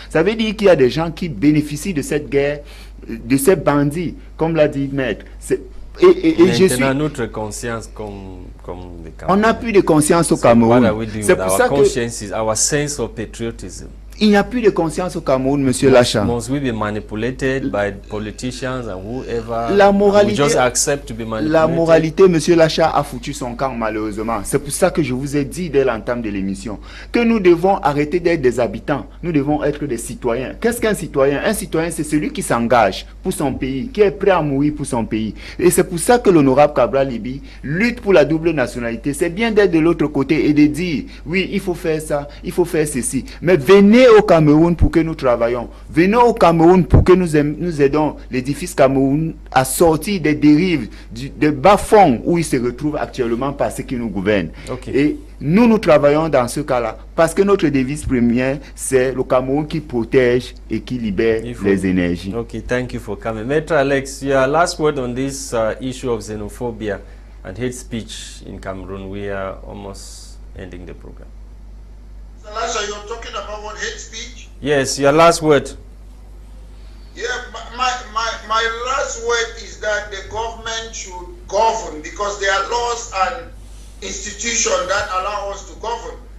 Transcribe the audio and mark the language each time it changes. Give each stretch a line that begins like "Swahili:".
French: Ça veut dire qu'il y a des gens qui bénéficient de cette guerre, de ces bandits, comme l'a dit Maître. Et je suis... notre conscience comme on n'a plus de conscience au Cameroun. C'est pour ça que...
English: Our sense of patriotism.
French: Il n'y a plus de conscience au Cameroun, Monsieur Lasha.
English: Must we be manipulated by politicians and whoever?
French: La moralité,
English: we just accept to be manipulated?
French: La moralité, Monsieur Lasha, a foutu son camp malheureusement. C'est pour ça que je vous ai dit dès l'entame de l'émission que nous devons arrêter d'être des habitants. Nous devons être des citoyens. Qu'est-ce qu'un citoyen? Un citoyen, c'est celui qui s'engage pour son pays, qui est prêt à mourir pour son pays. Et c'est pour ça que l'honorable Cabral Libi lutte pour la double nationalité. C'est bien d'être de l'autre côté et de dire, oui, il faut faire ça, il faut faire ceci. Mais venez au Cameroun pour que nous travaillons. Venez au Cameroun pour que nous aidons l'édifice Cameroun à sortir des dérives, des bas-fonds où il se retrouve actuellement par ceux qui nous gouvernent.
English: Okay.
French: Et nous travaillons dans ce cas-là parce que notre devise première, c'est le Cameroun qui protège et qui libère les énergies.
English: Okay, thank you for coming. Maître Alex, your last word on this issue of xenophobia and hate speech in Cameroon. We are almost ending the program. Lasha, you're talking about what, hate speech? Yes, your last word. Yeah, my last word is that the government should govern because there are laws and institutions that allow us to govern.